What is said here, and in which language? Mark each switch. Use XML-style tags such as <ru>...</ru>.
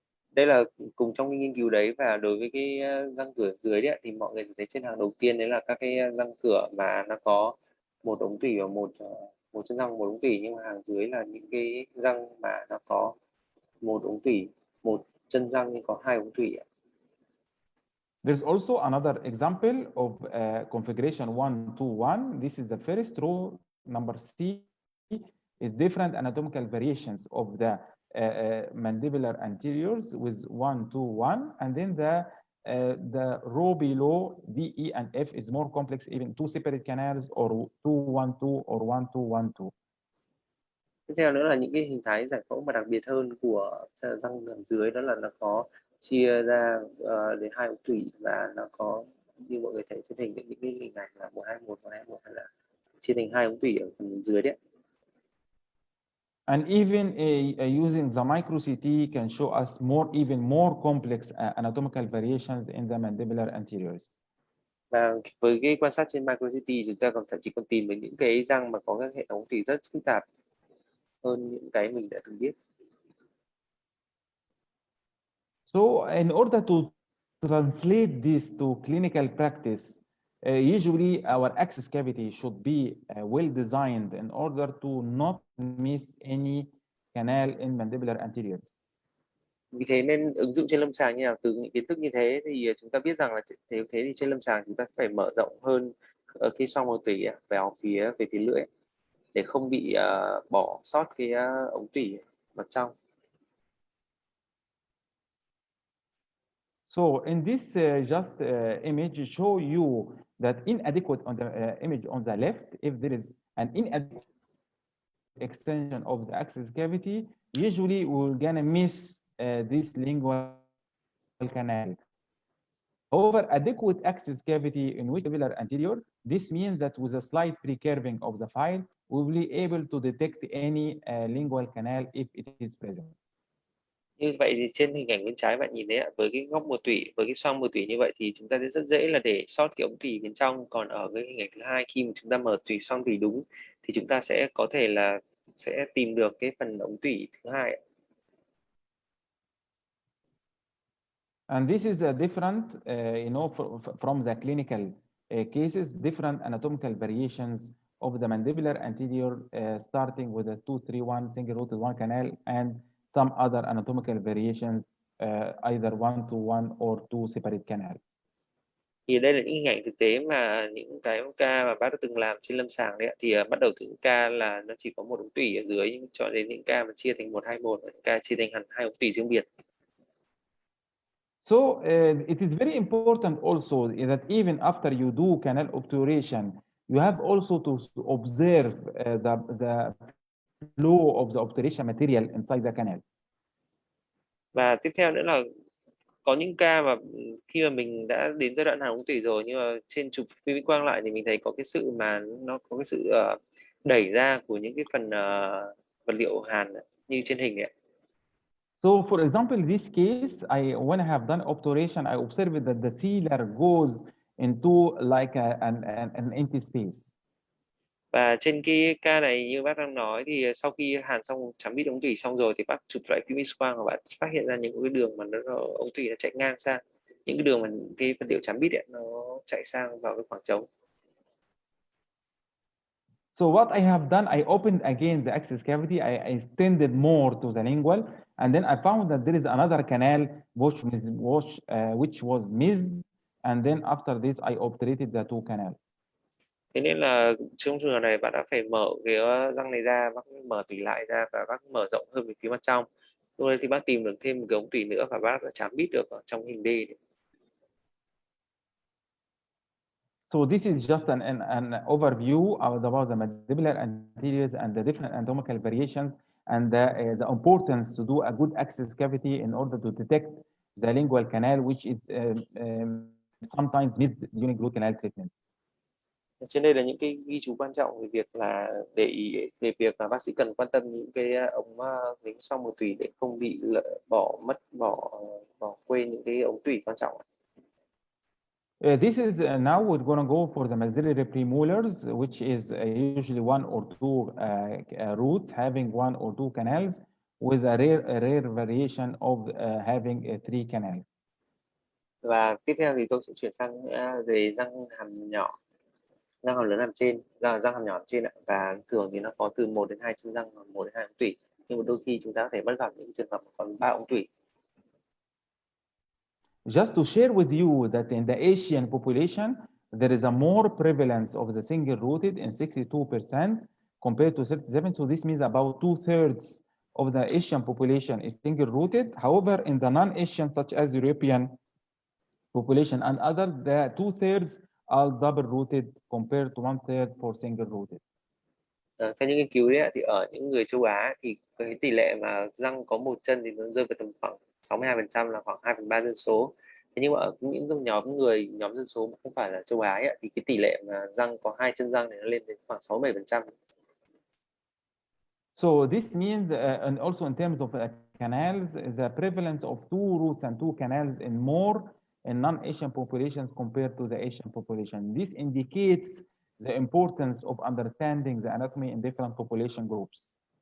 <vi>Đây là cùng trong cái nghiên cứu đấy, và đối với cái răng cửa dưới đấy thì mọi người thấy trên hàng đầu tiên đấy là các cái răng cửa mà nó có một ống tủy và một chân răng một ống tủy, nhưng mà hàng dưới là những cái răng mà nó có một ống tủy, một chân răng nhưng có 2 ống tủy.</vi> <en>There's also another example of configuration 1-2-1. This is the first row. Number C is different anatomical variations of the mandibular anteriors with 1-2-1, and then the row below D, E, and F is more complex, even two separate canals or 2-1-2 or 1-2-1-2.</en> <vi>Tiếp theo nữa là những cái hình thái giải phẫu mà đặc biệt hơn của răng ở dưới, đó là nó có chia ra đến 2 ống tủy, và nó có như mọi người thấy trên hình những cái hình ảnh là 1-2-1, 1-2-1, hay là chia thành 2 ống tủy ở phần dưới đấy.</vi> <en>And even using the micro CT can show us even more complex anatomical variations in the mandibular anteriors.</en> <vi>Và với cái quan sát trên micro CT, chúng ta chỉ còn tìm được những cái răng mà có các hệ thống tủy rất phức tạp hơn những cái mình đã từng biết.</vi> <en>So in order to translate this to clinical practice, usually our access cavity should be well designed in order to not miss any canal in mandibular anteriors.</en> <vi>Vì thế nên ứng dụng trên lâm sàng như nào, từ những kiến thức như thế thì chúng ta biết rằng là thế thì trên lâm sàng chúng ta phải mở rộng hơn ở cái xoang màu tủy về phía lưỡi để không bị bỏ sót cái ống tủy vào trong.</vi> <en>So in this image show you that inadequate on the image on the left, if there is an inadequate extension of the access cavity, usually we're gonna miss this lingual canal. However, adequate access cavity in which mandibular anterior, this means that with a slight pre-curving of the file, we will be able to detect any lingual canal if it is present.</en> <vi>Như vậy thì trên hình ảnh bên trái bạn nhìn thấy ạ, với cái góc mùa tủy, với cái xoang mùa tủy như vậy thì chúng ta sẽ rất dễ là để sót cái ống tủy bên trong. Còn ở cái hình ảnh thứ hai, khi mà chúng ta mở tủy xoang tủy đúng thì chúng ta sẽ có thể là sẽ tìm được cái phần ống tủy thứ hai ạ.</vi> <en>And this is a different, from the clinical cases, different anatomical variations of the mandibular anterior, starting with a 2-3-1 single-rooted one canal and some other anatomical variations, either 1-1 or 2 separate canals.</en> <vi>Thì đây là những hình ảnh thực tế mà những cái ca mà bác đã từng làm trên lâm sàng đấy ạ. Thì bắt đầu từ những ca là nó chỉ có một ống tủy ở dưới, cho đến những ca mà chia thành 1-2-1, những ca chia thành hẳn 2 ống tủy riêng biệt.</vi> <en>So it is very important also that even after you do canal obturation, you have also to observe the flow of the obturation material inside the canal.</en> <vi>Và tiếp theo nữa là có những ca mà khi mà mình đã đến giai đoạn hàn ống tủy rồi, nhưng mà trên chụp phim X quang lại thì mình thấy có cái sự mà nó có cái sự đẩy ra của những cái phần vật liệu hàn như trên hình này.</vi> <en>So for example, in this case, when I have done obturation, I observed that the sealer goes into like an empty space.</en> <vi>Và trên cái ca này như bác đang nói thì sau khi hàn xong chấm bít ống tủy xong rồi thì bác chụp lại phim X quang và bạn phát hiện ra những cái đường mà ống tủy nó chạy ngang sang, những cái đường mà cái vật liệu chấm bít ấy, nó chạy sang vào cái khoảng trống.</vi> <en>So what I have done, I opened again the access cavity, I extended more to the lingual, and then I found that there is another canal which was missed, and then after this I obturated the 2 canals.</en> <vi>Thế nên là trong trường hợp này bạn đã phải mở cái răng này ra, bác mở tủy lại ra và bác mở rộng hơn về phía mặt trong. Lúc đấy thì bác tìm được thêm một cái ống tủy nữa và bác đã chám bít được ở trong hình D.</vi> <en>So this is just an overview about the mandibular anteriors and the different anatomical variations and the importance to do a good access cavity in order to detect the lingual canal, which is sometimes missed during root canal treatment.</en> <vi>Trên đây là những cái ghi chú quan trọng về việc là để ý về việc là bác sĩ cần quan tâm những cái ống dính xoang mùa tủy để không bị bỏ quên những cái ống tủy quan trọng.</vi> <en>This is now we're going to go for the maxillary premolars, which is usually 1 or 2 roots having 1 or 2 canals, with a rare variation of having 3 canals.</en> <vi>Và tiếp theo thì tôi sẽ chuyển sang về răng hàm nhỏ, răng hàm lớn hàm trên, răng hàm nhỏ hàm trên ạ. Và thường thì nó có từ 1 đến 2 chân răng, 1 đến 2 ống tủy. Nhưng mà đôi khi chúng ta có thể bắt gặp những trường hợp còn 3 ống tủy.</vi> <en>Just to share with you that in the Asian population, there is a more prevalence of the single-rooted in 62% compared to 37. So this means about 2/3 of the Asian population is single-rooted. However, in the non-Asian, such as European population and others, the 2/3 are double-rooted compared to 1/3 for single-rooted.</en> <vi>Theo những nghiên cứu đấy thì ở những người châu Á thì cái tỷ lệ mà răng có một chân thì nó rơi vào tầm khoảng 62%, là khoảng 2/3 dân số. Thế nhưng mà ở những nhóm dân số không phải là châu Á ấy, thì cái tỷ lệ mà răng có 2 chân răng thì nó lên đến khoảng 67%.</vi> <en>So this means, and also in terms of canals, the prevalence of 2 roots and 2 canals in more in non-Asian populations compared to the Asian population. This indicates the importance of understanding the anatomy in different population groups.</en>